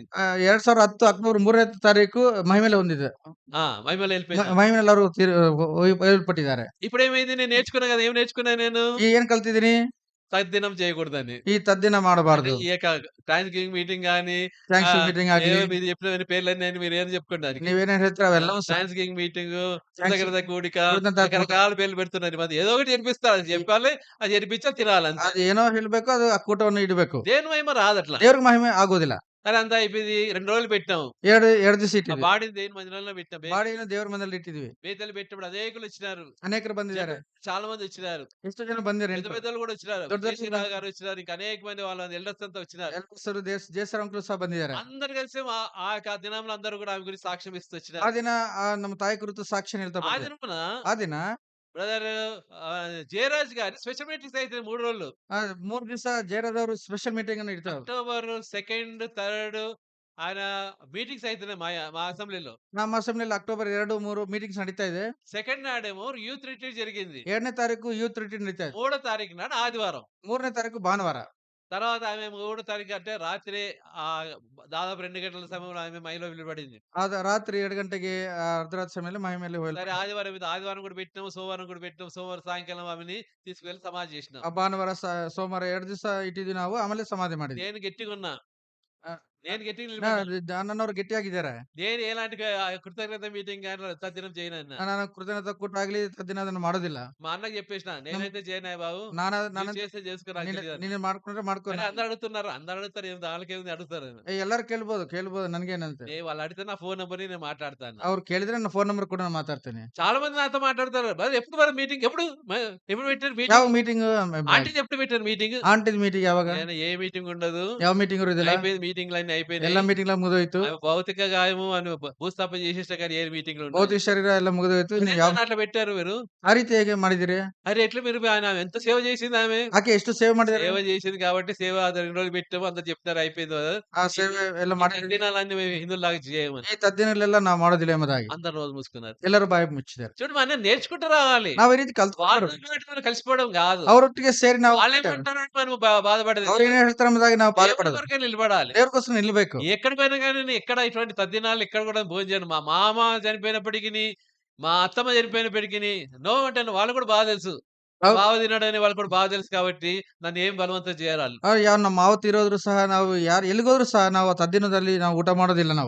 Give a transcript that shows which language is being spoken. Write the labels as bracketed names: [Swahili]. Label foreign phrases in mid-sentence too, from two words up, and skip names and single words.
[Kannada] 2010 ಅಕ್ಟೋಬರ್ 3ನೇ ತಾರೀಕು ಮಹಿಮೇಲೆ ಹೊಂದಿದೆ. [Telugu] మహిళ వెళ్ళిపోయింది. [Kannada] ಮಹಿಮೇಲೆ ಎಲ್ಲರೂ ಒಯ್ಯಲ್ಪಟ್ಟಿದ್ದಾರೆ. [Telugu] ఇప్పుడు ఏమైంది నేను నేర్చుకున్నా కదా ఏం నేర్చుకున్నా నేను [Kannada] ಏನ್ ಕಲ್ತಿದೀನಿ? [Telugu] తద్దినం చేయకూడదని. [Kannada] ಈ ತದ್ದಿನ ಮಾಡಬಾರದು. [Telugu] ఈ యొక్క [English] thanks giving meeting [Telugu] గానీ [English] thanks meeting [Kannada] ಆಗಲಿ, [Telugu] మీరు చెప్పిన పేర్లన్నీ మీరు ఏం చెప్పుకోండి. [Kannada] ನೀವೇನೇನ್ ಹೇಳ್ತೀರ ಅವೆಲ್ಲವೂ [English] thanks giving meeting, [Telugu] Thanks- కృతజ్ఞత కూడిక, కృతజ్ఞత రకరకాల పేర్లు పెడుతున్నారు. మరి ఏదో ఒకటి జరిపిస్తారు. అది చెప్పాలి, అది జరిపించాలి, తినాలి అంతే. [Kannada] ಅದು ಏನೋ ಹೇಳ್ಬೇಕು, ಅದು ಆ ಕೂಟವನ್ನು ಇಡಬೇಕು. [Telugu] దేని మహిమ రాదు అట్లా. [Kannada] ದೇವ್ರಿಗೆ ಮಹಿಮೆ ಆಗೋದಿಲ್ಲ. [Telugu] సరే అంతా అయిపోయింది. 2 రోజులు పెట్టాం. [Kannada] ಎರಡು ದಿವಸ ఆ ಇಟ್ಟಿದ್ವಿ. [Telugu] బాడీని దేని మందిరంలో పెట్టాం. [Kannada] ಬಾಡಿಯನ್ನು ದೇವ್ರ ಮನೆಯಲ್ಲಿ ಇಟ್ಟಿದ್ವಿ. [Telugu] బేతలు పెట్టినప్పుడు అనేకులు వచ్చినారు. [Kannada] ಅನೇಕರು ಬಂದಿದ್ದಾರೆ. [Telugu] చాలా మంది వచ్చినారు. [Kannada] ಎಷ್ಟು ಜನ ಬಂದಿದ್ದಾರೆ? [Telugu] పెద్ద పెద్దలు కూడా వచ్చినారు. [Kannada] ದೊಡ್ಡ ದೊಡ್ಡ [Telugu] కేసీరావు గారు వచ్చినారు. ఇంకా అనేక మంది వాళ్ళ ఎల్డర్స్ అంతా వచ్చినారు. [Kannada] ಎಲ್ಲರೂ ಜೇಸರ್ ಅಂಕಲ್ ಸಹ ಬಂದಿದ್ದಾರೆ. [Telugu] అందరు కలిసి ఆ యొక్క దినంలో అందరూ కూడా ఆమె గురించి సాక్ష్యం ఇస్తూ ಆ వచ్చినారు. [Kannada] ದಿನ ನಮ್ಮ ತಾಯಿ ಕುರಿತು ಸಾಕ್ಷಿ ಹೇಳ್ತಾ ఆ ಬಂದ್ರು. [Telugu] దినమున [Kannada] ಆ ದಿನ [Telugu] బ్రదర్ జయరాజ్ గారి [English] special meetings [Telugu] అయితే 3 రోజులు. [Kannada] 3 ದಿವಸ ಜಯರಾಜ್ ಅವರು [English] special meeting [Kannada] ಅನ್ನು ಇಡ್ತಾರೆ. [Telugu] అక్టోబర్ 2, 3 ఆయన మీటింగ్స్ అయితున్నాయి మా అసెంబ్లీలో. [Kannada] ನಮ್ಮ ಅಸೆಂಬ್ಲಿಯಲ್ಲಿ ಅಕ್ಟೋಬರ್ 2, 3 ಮೀಟಿಂಗ್ಸ್ ನಡೀತಾ ಇದೆ. [Telugu] సెకండ్ నాడేమో [English] youth retreat [Telugu] జరిగింది. [Kannada] 2ನೇ ತಾರೀಕು [English] youth retreat [Kannada] ನಡೀತಾ ಇದೆ. [Telugu] 3వ తారీఖు నాడు ఆదివారం. [Kannada] 3ನೇ ತಾರೀಕು ಭಾನುವಾರ. [Telugu] తర్వాత ఆమె 3వ తారీఖు అంటే రాత్రి దాదాపు 2 గంటల సమయంలో ఆమె మైలో నిలబడింది. [Kannada] ರಾತ್ರಿ 2 ಗಂಟೆಗೆ ಅರ್ಧರಾತ್ರಿ ಸಮಯದಲ್ಲಿ ಮಹಿಮೇಲೆ [Telugu] సరే ఆదివారం మీద ఆదివారం కూడా పెట్టినాం, సోమవారం కూడా పెట్టినాం. సోమవారం సాయంకాలం ఆమెని తీసుకువెళ్ళి సమాధి చేసినాం. [Kannada] ಭಾನುವಾರ ಸೋಮವಾರ 2 ದಿವಸ ಇಟ್ಟಿದ್ವಿ ನಾವು. ಆಮೇಲೆ ಸಮಾಧಿ ಮಾಡಿದ್ವಿ. [Telugu] నేను గట్టిగా ఉన్నా. ఆ, నేను గట్టిగా నిలబడ్డా. [Kannada] ನನ್ನವರು ಗಟ್ಟಿಯಾಗಿದ್ದಾರೆ. [Telugu] నేను ఎలాంటి కృతజ్ఞత మీటింగ్ కానీ తద్దినం చేయను అన్న. [Kannada] ನಾನು ಕೃತಜ್ಞತಾ ಕೂಟ ಆಗ್ಲಿ ತದ್ದಿನ ಅದನ್ನ ಮಾಡೋದಿಲ್ಲ. [Telugu] మా అన్నకి చెప్పేసిన నేనైతే చేయనాయి బాబు, [Kannada] ನಾನು [Telugu] నువ్వు చేస్తే చేసుకురా. [Kannada] ನೀನು ಮಾಡ್ಕೊಂಡ್ರೆ ಮಾಡ್ಕೊ. [Telugu] అందరు అడుగుతున్నారు. అందరు అడుగుతారు, ఏం వాళ్ళకేముంది అడుగుతారు. [Kannada] ಎಲ್ಲರೂ ಕೇಳ್ಬೋದು నన్గేనంತೆ. [Telugu] వాళ్ళు అడిగితే నా [English] phone number [Telugu] నేను మాట్లాడతాను. [Kannada] ಅವ್ರು ಕೇಳಿದ್ರೆ ನನ್ನ [English] phone number [Kannada] ಕೂಡ ನಾನು ಮಾತಾಡ್ತೇನೆ. [Telugu] చాలా మంది నాతో మాట్లాడతారు. ఎప్పుడు మరి మీటింగ్ ఎప్పుడు పెట్టారు [Kannada] ಯಾವ [Telugu] మీటింగ్? [Kannada] ಮೀಟಿಂಗ್? [Telugu] ఆంటీ ఎప్పుడు పెట్టారు మీటింగ్? [English] aunty meeting [Kannada] ಯಾವಾಗ? [Telugu] ఏ మీటింగ్ ఉండదు. [Kannada] ಯಾವ ಮೀಟಿಂಗ್ ಇರೋದಿಲ್ಲ. [Telugu] అయిపోయింది మీటింగ్ లన్నీ అయిపోయినాయి. [Kannada] ಎಲ್ಲ ಮೀಟಿಂಗ್ ಮುಗಿದೋಯ್ತು. [Telugu] ఆమె భౌతిక గాయము అని భూస్థాపన చేసేసినా కానీ ఏ మీటింగ్‌లు ఉన్నాయి. [Kannada] ಭೌತಿಕ ಶರೀರ ಎಲ್ಲ ಮುಗಿದೋಯ್ತು. ಇನ್ನು ಯಾವ [Telugu] నిజంగానే అట్లా పెట్టారు మీరు. [Kannada] ಆ ರೀತಿ ಹೇಗೆ ಮಾಡಿದಿರಿ? [Telugu] అరే ఎట్లా మీరు ఆయన ఎంత సేవ చేసింది ఆమె. [Kannada] ಆಕೆ ಎಷ್ಟು ಸೇವೆ ಮಾಡಿದಾರೆ? [Telugu] సేవ చేసింది కాబట్టి సేవ అది 2 రోజులు పెట్టాము. అందరూ చెప్తారు అయిపోయింది కదా! ಆ ఈ [Kannada] ಸೇವೆ ಎಲ್ಲ ఈ ಮಾಡಿದ್ರಿ. [Telugu] తద్దినాలన్నీ మేము హిందువుల్లాగా చేయమని. [Kannada] ಈ ತದ್ದಿನಲ್ಲೆಲ್ಲ ನಾವು ಮಾಡೋದಿಲ್ಲ ಎಂಬುದಾಗಿ [Telugu] అందరూ నోరు మూసుకున్నారు. [Kannada] ಎಲ್ಲರೂ ಬಾಯಿ ಮುಚ್ಚಿದ್ದಾರೆ. [Telugu] చూడు మనం నేర్చుకుంటూ రావాలి. [Kannada] ನಾವು ಈ ರೀತಿ [Telugu] వాళ్ళ [Kannada] ಕಲ್ತ್ಕೊಂಡು [Telugu] మనం కలిసిపోవడం కాదు. [Kannada] ಅವರೊಟ್ಟಿಗೆ ಸೇರಿ ನಾವು [Telugu] వాళ్ళేమంటారంటే మనం బాధపడేది. [Kannada] ಅವ್ರು ಏನ್ ಹೇಳ್ತಾರೆ ಎಂಬುದಾಗಿ ನಾವು [Telugu] దేవుని [Kannada] ಬಾಧಪಡೋದು. [Telugu] కొరకే నిలబడాలి. [Kannada] ದೇವ್ರಿಗೋಸ್ಕರ నిలಬೇಕು. [Telugu] ఎక్కడికి పోయినా గాని నేను ఎక్కడ ఇటువంటి తద్దినాలు ఎక్కడ కూడా భోంచేయను. మా మామ చనిపోయినప్పటికిని, మా అత్తమ్మ చనిపోయినప్పటికిని నో అంటాను. వాళ్ళకి కూడా బాగా తెలుసు. మా [Kannada] ಹೌದು. [Telugu] బావ తిన్నాడని వాళ్ళకి కూడా బాగా తెలుసు కాబట్టి నన్ను ఏం ಬಲವಂತ చేయరు ఆళ్ళు. [Kannada] ಯಾವ ನಮ್ಮ ಮಾವ ತೀರೋದ್ರು ಸಹ ನಾವು ಯಾರು ಎಲ್ಲಿಗೋದ್ರು ಸಹ ನಾವು ತದ್ದಿನದಲ್ಲಿ ನಾವು ಊಟ ಮಾಡೋದಿಲ್ಲ ನಾವು.